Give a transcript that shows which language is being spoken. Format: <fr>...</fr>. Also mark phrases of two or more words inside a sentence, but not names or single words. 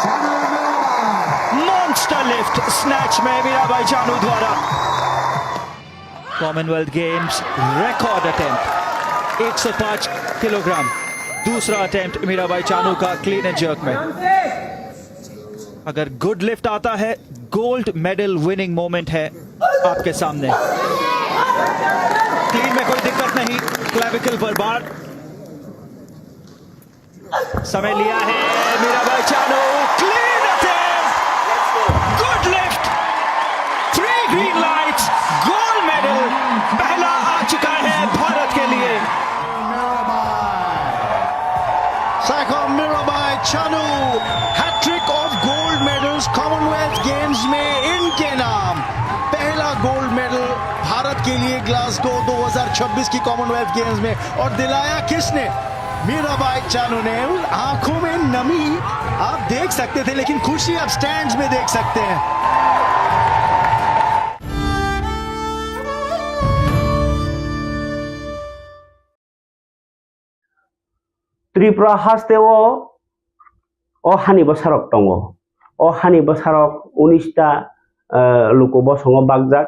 <en>monster lift snatch</en> <hi>में मीराबाई चानू द्वारा</hi> <en>Commonwealth Games record attempt</en> <hi>105 किलोग्राम दूसरा अटेम्प्ट मीराबाई चानू का</hi> <en>clean and jerk</en> <hi>में अगर</hi> <en>good lift</en> <hi>आता है</hi> <en>gold medal winning moment</en> <hi>है आपके सामने क्लीन में कोई दिक्कत नहीं क्लेविकल पर बार समय लिया है मीराबाई चानू</hi> <en>clean attempt good lift 3 green lights gold medal</en> <hi>पहला आ चुका है भारत के लिए</hi> <en>Saikham Mirabai Chanu, hat-trick of gold medals</en> <hi>उस कॉमनवेल्थ गेम्स में इनके नाम पहला</hi> <en>gold medal</en> <hi>भारत के लिए ग्लासगो 2026 की कॉमनवेल्थ गेम्स में। और दिलाया किसने? मीराबाई चानू ने। आंखों में नमी आप देख सकते थे, लेकिन खुशी आप स्टैंड्स में देख सकते हैं।</hi> <trp>त्रिपुरा हास्तेओ अहानि बसारक दङ अहानि बसारक 19टा लुको बसङो बागजाक</trp>